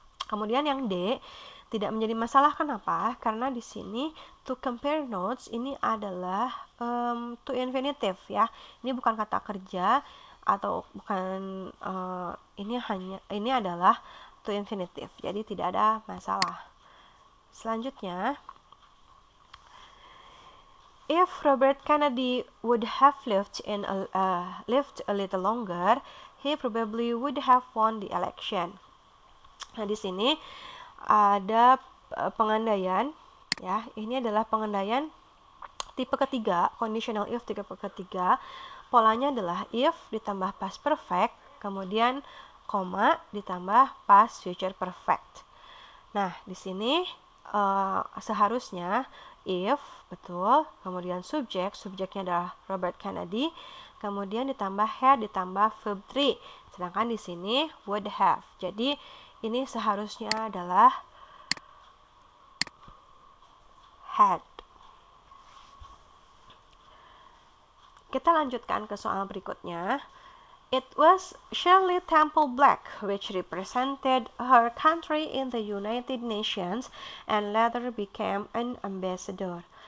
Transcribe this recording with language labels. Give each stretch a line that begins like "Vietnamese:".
Indonesian: Kemudian yang D tidak menjadi masalah, kenapa? Karena di sini
English: to compare notes
Indonesian: ini adalah to infinitive ya. Ini bukan kata kerja atau bukan ini adalah to infinitive. Jadi tidak ada masalah.
English: Selanjutnya, if Robert Kennedy would have lived a little longer, he probably would have won the election.
Indonesian: Nah, di sini ada pengandaian ya. Ini adalah pengandaian tipe ketiga, conditional if tipe ketiga. Polanya adalah if ditambah past perfect, kemudian koma ditambah past future perfect. Nah, di sini seharusnya if betul, kemudian subjeknya adalah Robert Kennedy, kemudian ditambah had ditambah verb 3. Sedangkan di sini would have. Jadi ini seharusnya adalah had. Kita lanjutkan ke soal berikutnya.
English: It was Shirley Temple Black which represented her country in the United Nations and later became an ambassador.